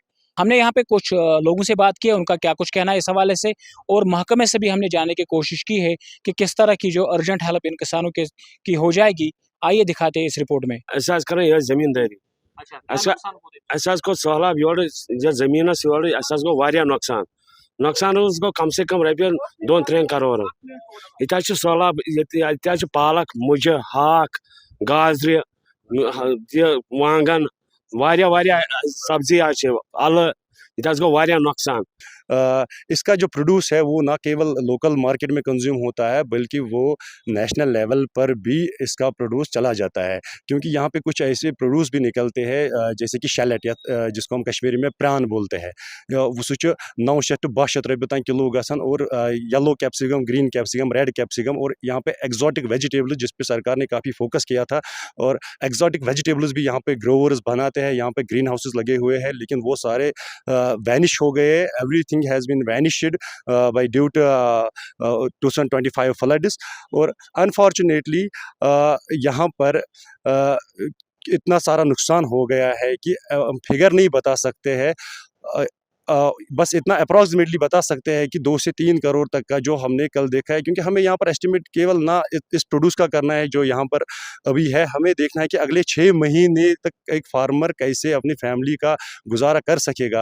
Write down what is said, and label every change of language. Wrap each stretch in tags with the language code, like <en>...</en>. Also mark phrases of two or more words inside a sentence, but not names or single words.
<hi>हमने यहाँ पे कुछ लोगों से बात की है, उनका क्या कुछ कहना है इस हवाले से, और महकमे से भी हमने जानने की कोशिश की है कि किस तरह की जो अर्जेंट हेल्प इन किसानों के की हो जाएगी। आइए दिखाते हैं इस रिपोर्ट में।</hi> <ks>जमींदारी सहलाब योर जमीन योर गो नुकसान गो</ks> <hi>कम से कम</hi> <ks>रपन 2-3 करोड़। ये सहलाब ये पालक मुज हाक गाजर वांगन वारिया सब्जी अल ये गो नुकसान।</ks> <hi>इसका जो प्रोड्यूस है वो ना केवल</hi> <en>local market</en> <hi>में कंज्यूम होता है बल्कि वो</hi> <en>national level</en> <hi>पर भी इसका प्रोड्यूस चला जाता है, क्योंकि यहाँ पे कुछ ऐसे प्रोड्यूस भी निकलते हैं जैसे कि शैलेट या जिसको हम कश्मीरी में प्रान बोलते हैं, वो सच 900 to 1200 रुपये तक किलो गसन, और</hi> <en>yellow capsicum, green capsicum, red capsicum,</en> <hi>और यहाँ पे</hi> <en>exotic vegetables</en> <hi>जिस पे सरकार ने काफ़ी फोकस किया था, और</hi> <en>exotic vegetables</en> <hi>भी यहाँ पे ग्रोवर्स बनाते हैं, यहाँ पे</hi> <en>green houses</en> <hi>लगे हुए हैं, लेकिन वो सारे वैनिश हो गए।</hi> <en>एवरीथिंग has been vanished by due to 2025 floods,</en> <hi>और अनफॉर्चुनेटली यहाँ पर इतना सारा नुकसान हो गया है कि हम फिगर नहीं बता सकते हैं। बस इतना अप्रॉक्सीमेटली बता सकते हैं कि 2 से 3 करोड़ तक का जो हमने कल देखा है, क्योंकि हमें यहाँ पर एस्टिमेट केवल ना इस प्रोड्यूस का करना है जो यहाँ पर अभी है, हमें देखना है कि अगले 6 महीने तक एक फार्मर कैसे अपनी फैमिली का गुजारा कर सकेगा।</hi>